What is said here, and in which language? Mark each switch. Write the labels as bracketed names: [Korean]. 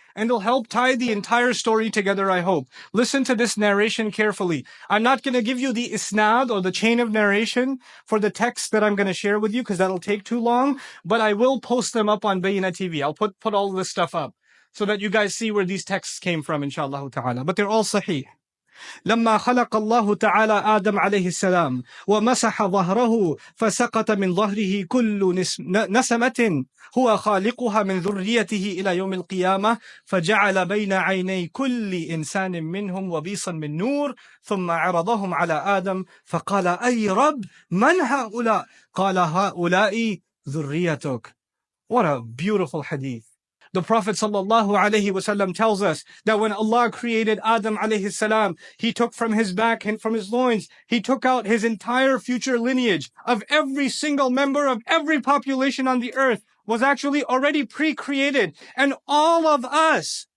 [English] And it'll help tie the entire story together, I hope. Listen to this narration carefully. I'm not going to give you the isnad or the chain of narration for the text that I'm going to share with you, because that'll take too long. But I will post them up on Bayna TV. I'll put all this stuff up so that you guys see where these texts came from, inshallah ta'ala. But they're all sahih. [Arabic] لما خلق الله تعالى آدم عليه السلام ومسح ظهره فسقط من ظهره كل نسمة هو خالقها من ذريته إلى يوم القيامة فجعل بين عيني كل إنسان منهم وبيصا من نور ثم عرضهم على آدم فقال أي رب من هؤلاء قال هؤلاء ذريتك. [English] What a beautiful hadith. The Prophet ﷺ tells us that when Allah created Adam alayhi salam, He took from his back and from his loins, He took out his entire future lineage of every single member of every population on the earth was actually already pre-created. And all of us